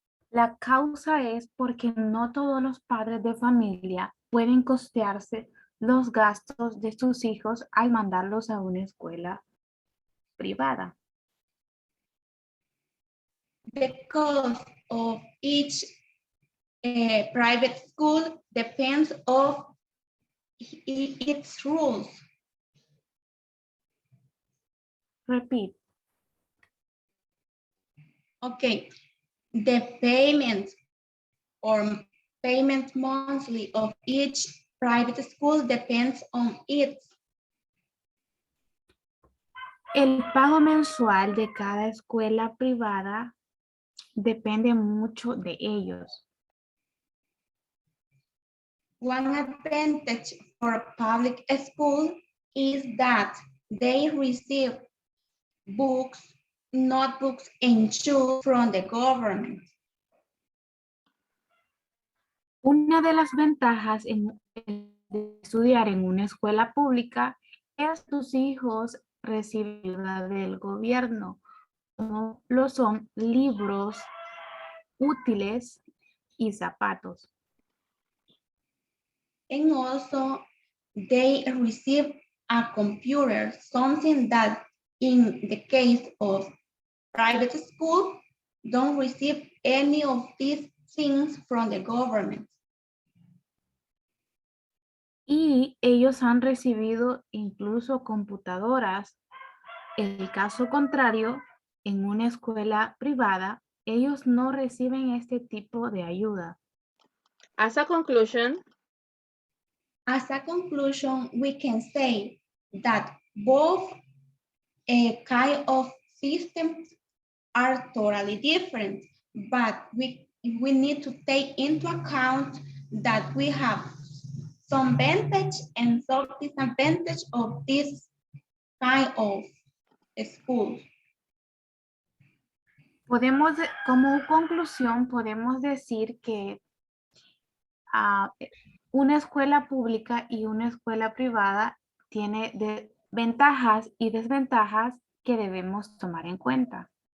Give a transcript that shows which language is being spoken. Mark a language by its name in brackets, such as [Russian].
[Spanish] La causa es porque no todos los padres de familia pueden costearse los gastos de sus hijos al mandarlos a una escuela privada. [English] The cost of each private school depends on its rules. Repeat. Okay, the payment or payment monthly of each private school depends on it. [Spanish] El pago mensual de cada escuela privada depende mucho de ellos. [English] One advantage for public school is that they receive books, notebooks, and shoes from the government. [Spanish] Una de las ventajas de estudiar en una escuela pública es que tus hijos reciben ayuda del gobierno, como lo son libros, útiles y zapatos. [English] And also they receive a computer, something that in the case of private school, don't receive any of these things from the government. [Spanish] Y ellos han recibido incluso computadoras. El caso contrario, en una escuela privada, ellos no reciben este tipo de ayuda. [English] As a conclusion, We can say that both kind of systems are totally different, but we need to take into account that we have some advantage and some disadvantage of this kind of school. [Spanish] Como conclusión, podemos decir que una escuela pública y una escuela privada tiene ventajas y desventajas que debemos tomar en cuenta.